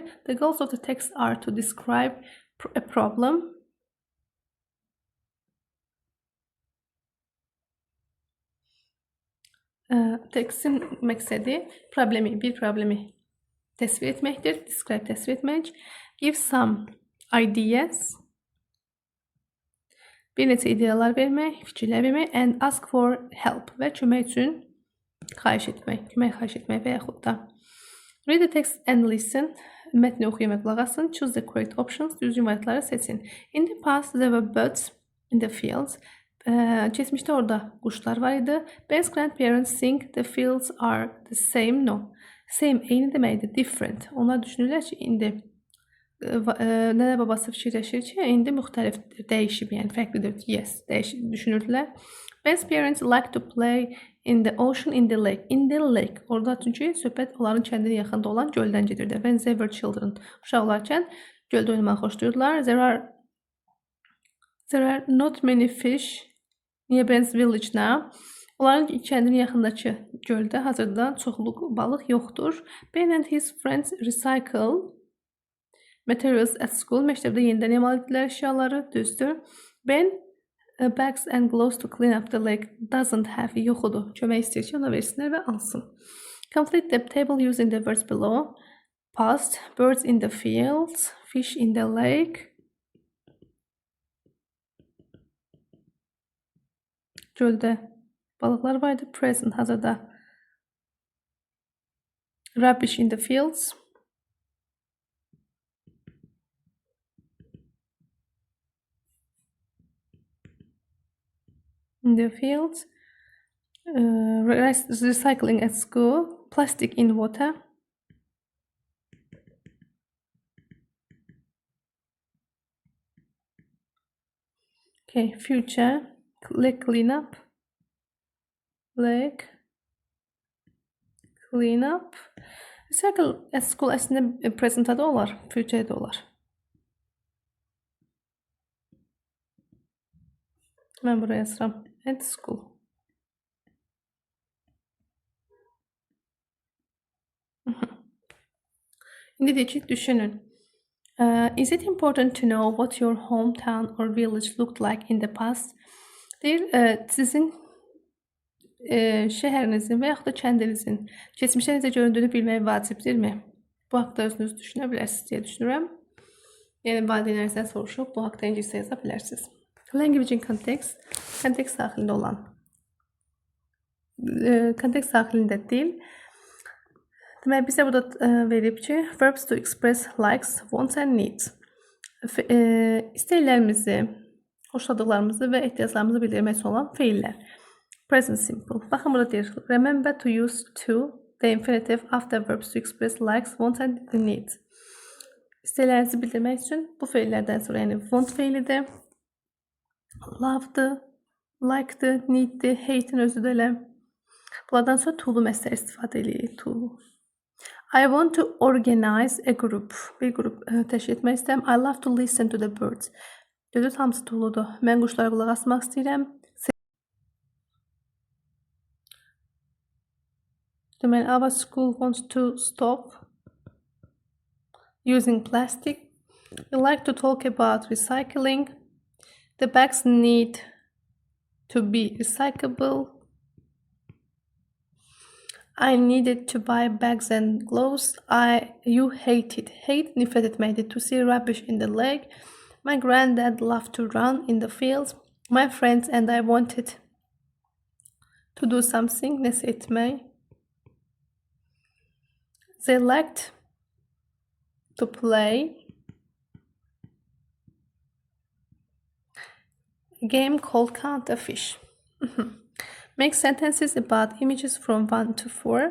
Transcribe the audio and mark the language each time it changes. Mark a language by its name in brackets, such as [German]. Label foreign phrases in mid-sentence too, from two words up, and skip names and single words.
[English] The goals of the text are to describe a problem, [Azerbaijani] tekstin məqsədi bir problemi təsvir etməkdir. Describe təsvir etmək. [English] Give some ideas. [Azerbaijani] bir neçə ideyalar vermək, fikirlər vermək, [English] and ask for help [Azerbaijani] və kömək üçün xahiş etmək və yaxud da [English] read the text and listen. [Azerbaijani] Mətni oxuyun və qulaq asın. [English] Choose the correct options. [Azerbaijani] Düzgün variantları seçin. [English] In the past there were birds in the fields. [Azerbaijani] Keçmişdə orada quşlar var idi. [English] Ben's grandparents think the fields are the same. No. Same [Azerbaijani] eyni deməkdir. [English] Different. [Azerbaijani] Onlar düşünürlər ki, indi nənə babası fikirləşir ki, indi müxtəlifdir, dəyişib, yəni fərqlidir. Yes, düşünürdülər. [English] Ben's parents like to play in the ocean, in the lake. In the lake. [Azerbaijani] Orada çünki söhbət onların kəndinin yaxında olan göldən gedirdi. [English] When they were children. [Azerbaijani] Uşaq olarkən göldə oynamaq xoşlayırdılar. [English] There are not many fish near Ben's village now. [Azerbaijani] Onların kəndinin yaxındakı göldə hazırda çoxluq balıq yoxdur. [English] Ben and his friends recycle materials at school. [Azerbaijani] Məktəbdə yenidən emal etdilər əşyaları, düzdür. [English] Ben bags and gloves to clean up the lake doesn't have yoxudur. [Azerbaijani] Kömək istəyir ki, ona versinlər və alsın. [English] Complete the table using the words below. Past, birds in the fields, fish in the lake. [Azerbaijani] Göldə balıqlar vardı. Present, hazırda. [English] Rubbish in the fields. In the fields. Recycling at school. Plastic in water. Okay, future. Lake cleanup. Lake cleanup. [Azerbaijani] Recycle [English] at school [Azerbaijani] əslində presentdə də olar, futuredə olar. Mən buraya yazıram. [English] At school. [Azerbaijani] İndi deyək ki, düşünün. [English] Is it important to know what your hometown or village looked like in the past? [Azerbaijani] Deyir, sizin şəhərinizin və yaxud da kəndinizin keçmişdə necə göründüyünü bilmək vacibdirmi? Bu haqda özünüz düşünə bilərsiniz deyə düşünürəm. Yəni, valideynlərinizdən soruşub bu haqda ingiliscə yaza bilərsiniz. [English] Language in context, [Azerbaijani] kontekst daxilində olan. Kontekst daxilində dil. Demək, bizə burada verib ki, [English] verbs to express likes, wants and needs. [Azerbaijani] İstəklərimizi, xoşladıqlarımızı və ehtiyaclarımızı bildirmək üçün olan feillər. [English] Present simple. [Azerbaijani] Baxın, burada deyir, [English] remember to use to, the infinitive after verbs to express likes, wants and needs. [Azerbaijani] İstəklərinizi bildirmək üçün bu feillərdən sonra, yəni [English] want feilidir, [Azerbaijani] love'dır, like'dır, need'dir, hate'in özü də elə. Bunlardan sonra to'lu məsələ istifadə edirik. [English] To. I want to organize a group. [Azerbaijani] Bir qrup təşkil etmək istəyirəm. [English] I love to listen to the birds. [Azerbaijani] Gözü hamısı to'ludur. Mən quşlara qulaq asmaq istəyirəm. Deməli, [English] our school wants to stop using plastic. We like to talk about recycling. The bags need to be recyclable. I needed to buy bags and gloves. You hated. Hate, [Azerbaijani] nifret etməkdir. [English] To see rubbish in the lake. My granddad loved to run in the fields. My friends and I wanted to do something. [Azerbaijani] Nəsə etmək. [English] They liked to play a game called Count a Fish. Make sentences about images from 1 to 4.